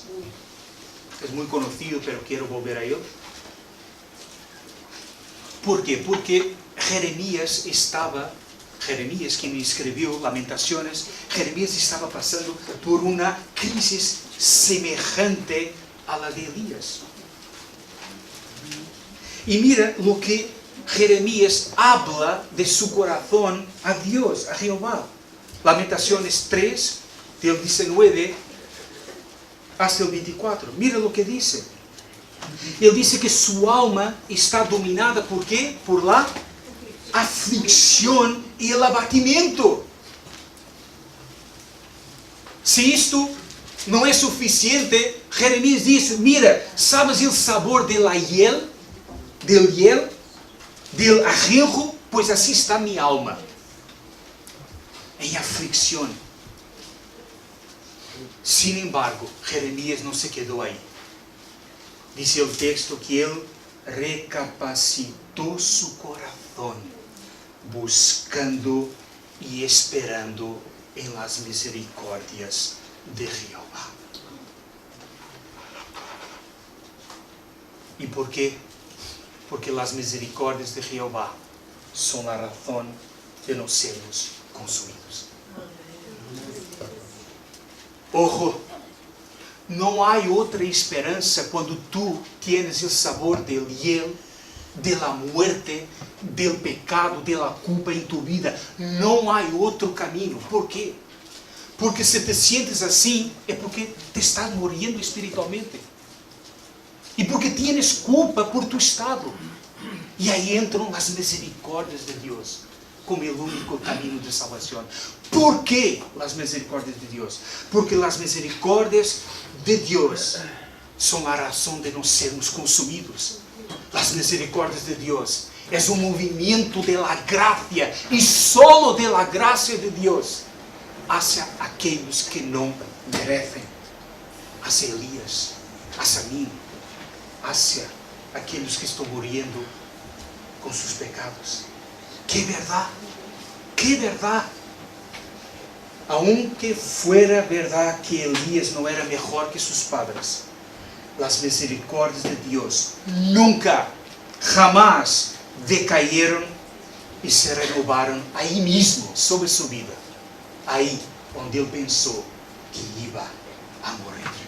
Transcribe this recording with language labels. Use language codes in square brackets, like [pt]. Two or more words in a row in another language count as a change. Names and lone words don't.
[pt] É muito conhecido, mas quero volver a ele. ¿Por quê? Porque Jeremías, quem escreveu Lamentações, Jeremías estava passando por uma crise semelhante [es] a la [pt] de Elías. E mira o que [es] Jeremías habla de su corazón a Dios, a Jehová. Lamentações 3, del 19 hasta el 24. Mira [pt] o que [es] dice. Ele dice que su alma está dominada [pt] por quê? [es] Por la aflicción y el abatimiento. [pt] Se isto não é suficiente, Jeremías diz, [es] mira, sabes o sabor de la hiel? Del ajenjo? [pt] Pois assim está minha alma, em aflicção. [es] Sin embargo, [pt] Jeremías não se quedou aí. Diz o texto que ele recapacitou [es] su corazón, [pt] buscando e esperando em las misericórdias de Jehová. E por quê? Porque as misericórdias de Jehová são a razão de não sermos consumidos. Ojo, não há outra esperança quando [es] tu tienes [pt] o sabor [es] del hiel, de la muerte, del pecado, de la culpa [pt] em [es] tu vida. [pt] Não há outro caminho. Por quê? Porque se [es] te sientes [pt] assim, é porque [es] te estás [pt] morrendo espiritualmente. E porque [es] tienes culpa por tu estado. [pt] E aí entram as misericórdias de Deus como o único caminho de salvação. ¿Por quê as misericórdias de Deus? Porque as misericórdias de Deus são a razão de não sermos consumidos. As misericórdias de Deus é um movimento [es] de la gracia [pt] e [es] solo de la gracia [pt] de Deus hacia aqueles que não merecem, hacia Elías, hacia mim, hacia aqueles que estão morrendo com seus pecados. Que verdade! Que verdade! [es] Aunque fuera verdad que Elías no era mejor que sus padres, las misericordias de Dios nunca, jamás decayeron y se renovaron ahí mismo, sobre su vida. Ahí donde él pensó que iba a morir.